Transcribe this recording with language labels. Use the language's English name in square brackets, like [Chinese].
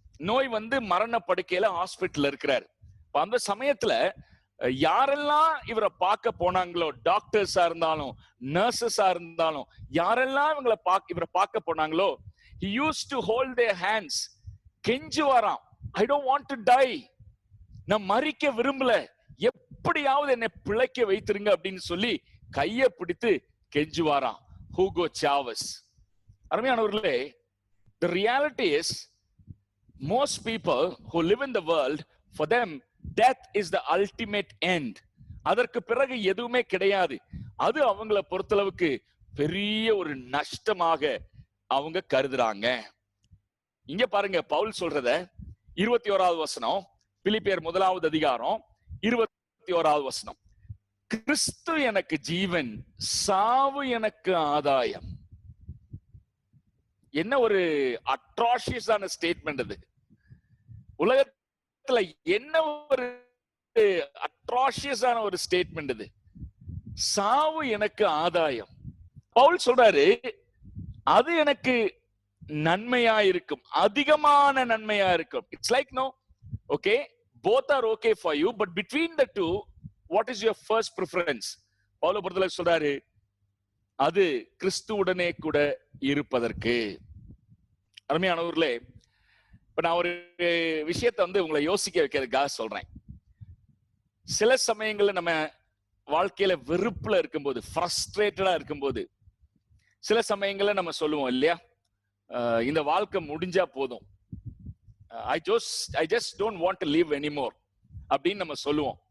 [Tamil] நோய் வந்து மரண படுக்கையில ஹாஸ்பிட்டல் இருக்கிறாரு. அந்த சமயத்துல யாரெல்லாம் இவரை பார்க்க போனாங்களோ, டாக்டர்ஸா இருந்தாலும் நர்சஸா இருந்தாலும் யாரெல்லாம் இவரை பார்க்க போனாங்களோ, [English] he used to hold their hands. [Tamil] கெஞ்சுவாராம், [English] I don't want to die, [Tamil] நான் மரிக்க விரும்பல, எப்படியாவது என்னை பிழைக்க வைத்திருங்க அப்படின்னு சொல்லி கையை பிடித்து கெஞ்சுவாராம் ஹூகோ சாவஸ். அருமையானவர்களே, [English] the reality is most people who live in the world, for them death is the ultimate end. [Tamil] அதற்கு பிறகு எதுவுமே கிடையாது. அது அவங்கள பொறுத்தளவுக்கு பெரிய ஒரு நஷ்டமாக அவங்க கருதுறாங்க. இங்க பாருங்க பவுல் சொல்றத, 21வது வசனம், பிலிப்பியர் 1வது அதிகாரம் 21வது வசனம். கிறிஸ்து எனக்கு ஜீவன், சாவு எனக்கு ஆதாயம். என்ன ஒரு அட்ராஷியஸான ஸ்டேட்மெண்ட் அது! உலகத்துல என்ன ஒரு அட்ராஷியஸான ஒரு ஸ்டேட்மெண்ட் இது! சாவு எனக்கு ஆதாயம். பவுல் சொல்றாரு, அது எனக்கு நன்மையா இருக்கும், அதிகமான நன்மையா இருக்கும். [English] It's like no, okay, both are okay for you, but between the two, what is your first preference? [Tamil] Pavul பொறுத்தவரை சொல்றாரு, அது கிறிஸ்துவுடனே கூட இருப்பதற்கு. அருமையானவர்களே, இப்ப நான் ஒரு விஷயத்தை வந்து உங்களை யோசிக்க வைக்கிறதுக்காக சொல்றேன். சில சமயங்கள்ல நம்ம வாழ்க்கையில வெறுப்புல இருக்கும்போது, ஃப்ரஸ்ட்ரேட்டடா இருக்கும்போது, சில சமயங்கள்ல நம்ம சொல்லுவோம் இல்லையா, இந்த வாழ்க்கை முடிஞ்சா போதும், [English] I just don't want to live anymore [Tamil] அப்படின்னு நம்ம சொல்லுவோம்.